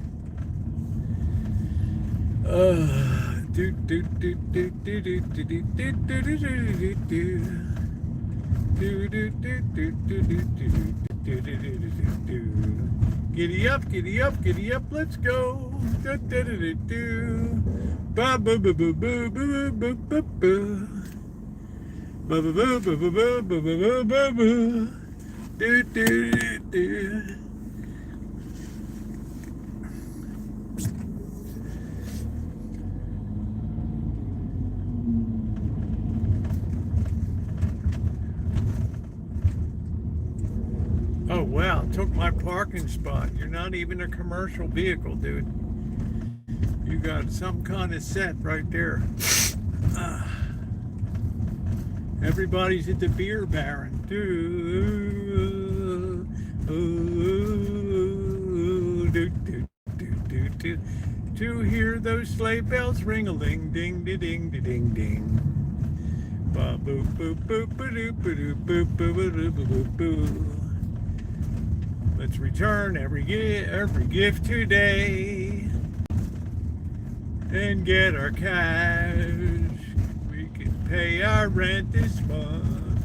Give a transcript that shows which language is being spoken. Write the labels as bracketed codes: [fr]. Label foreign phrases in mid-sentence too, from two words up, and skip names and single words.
[en] Giddy up, giddy up, giddy up, let's go. Ba ba ba ba ba ba ba ba ba. Ba ba ba ba ba ba ba ba ba ba. Do do do. Oh wow, took my parking spot. You're not even a commercial vehicle, dude. You got some kind of set right there. Everybody's at the beer baron. To hear those sleigh bells ring-a-ling, ding, ding, ding, ding, ding. Ba boop boop boop boop boop boop boop boop boop. Let's return every gift today and get our cash. We can pay our rent this month.